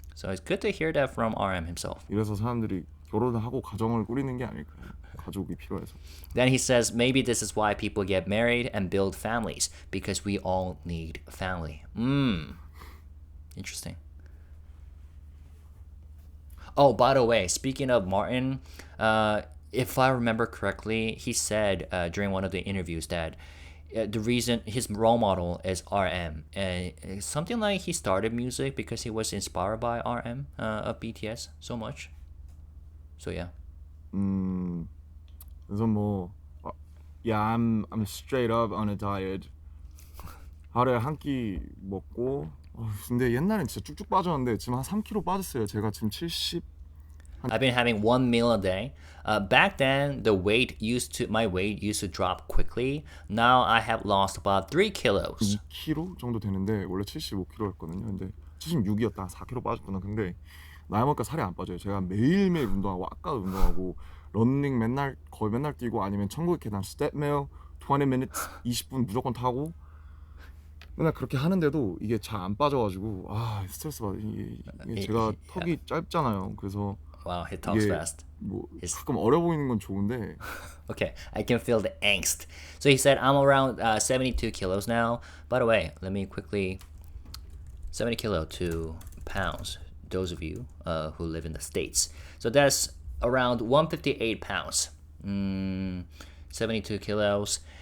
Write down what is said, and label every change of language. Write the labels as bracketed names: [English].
[English] So it's good to hear that from RM himself. [Korean] 이래서 사람들이 결혼을 하고 가정을 꾸리는 게 아닐까요? 가족이 필요해서. [English] Then he says maybe this is why people get married and build families, because we all need family. Interesting. Oh, by the way, speaking of Martin, if I remember correctly, he said during one of the interviews that the reason his role model is RM, and something like he started music because he was inspired by RM of BTS so much. So yeah. [Korean] 그래서 뭐 [English] yeah, I'm straight up on a diet. [Korean] 하루에 한 끼 먹고 근데 옛날엔 진짜 쭉쭉 빠졌는데 지금 한 3kg 빠졌어요. 제가 지금 70 [English] I've been having one meal a day. Back then, my weight used to drop quickly. Now I have lost about 3 kilos. [Korean] 2kg 정도 되는데 원래 75kg였거든요. 근데 76이었다. 4kg 빠졌구나. 근데 나이 먹으니까 살이 안 빠져요. 제가 매일매일 운동하고 아까도 운동하고 런닝 거의 맨날 뛰고 아니면 천국의 계단 스텝밀 [English] 20 minutes [Korean] 20분 무조건 타고 맨날 그렇게 하는데도 이게 잘 안 빠져가지고 스트레스 받아. 이게 제가 턱이 짧잖아요. 그래서 [English] Wow, he talks fast. [Korean] 뭐 가끔 어려 보이는 건 좋은데. [English] Okay, I can feel the angst. So he said, I'm around 72 kilos now. By the way, let me quickly 70 kilo to pounds. those of you who live in the States. So that's around 158 pounds, 72 kilos.